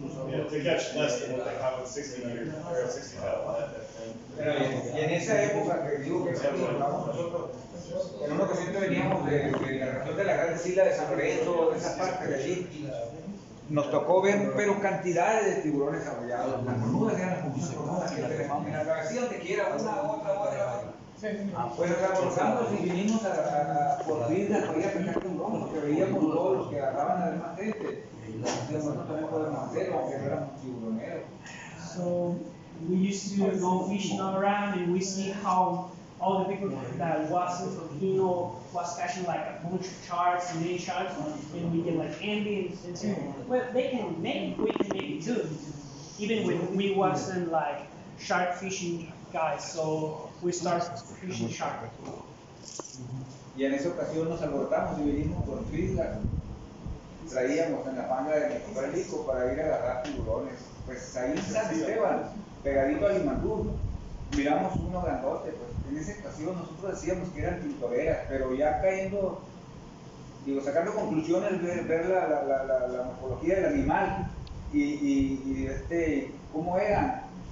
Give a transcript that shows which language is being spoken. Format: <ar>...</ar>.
<en>Yeah, to catch less than what they caught with 60 meters or 60 pound.</en> <es>y en esa época que digo que trabajamos nosotros, en una ocasión que veníamos de la región de la Gran Isla de San Lorenzo, de esa parte de allí, nos tocó ver, pero cantidades de tiburones abollados. Las cornudas eran las famosas cornudas que tenemos en la travesía, donde quiera, una, otra. Pues abordamos y vinimos por Trinidad para ir a pescar tiburones, porque veíamos todos los que agarraban además gente. Nosotros también podemos hacerlo, aunque no éramos tiburoneros.</es> <en>So we used to go fishing all around, and we see how all the people that wasn't from Kino was catching like a bunch of sharks and many sharks, and we get like envy and say, well, they can make it, we can make it too. Even when we wasn't like shark fishing guys, so we started fishing shark.</en> <es>Y en esa ocasión nos alborotamos y vinimos por Trinidad. Traíamos en la panga de nuestro rico para ir a agarrar tiburones. Pues ahí en San Esteban, pegadito a Limandú, miramos uno grandote. Pues en esa ocasión nosotros decíamos que eran tintoreras, pero ya cayendo, digo, sacando conclusiones, ver la morfología del animal y cómo eran.</es>